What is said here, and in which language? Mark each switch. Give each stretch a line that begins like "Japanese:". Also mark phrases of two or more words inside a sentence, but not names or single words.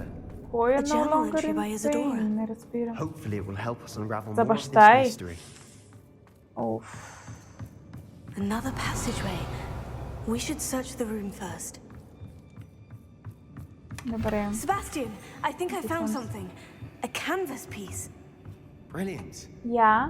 Bulgarian: Кой е
English: A journal no longer entry by in Isadora. pain?
Bulgarian: Не разбирам.
English: Hopefully it will help us unravel
Bulgarian: За
English: more of this
Bulgarian: баща й.
English: mystery. Another passageway. We should search the room first.
Bulgarian: Добре.
English: Sebastian, I think I found something. A canvas piece. Brilliant.
Bulgarian: Я.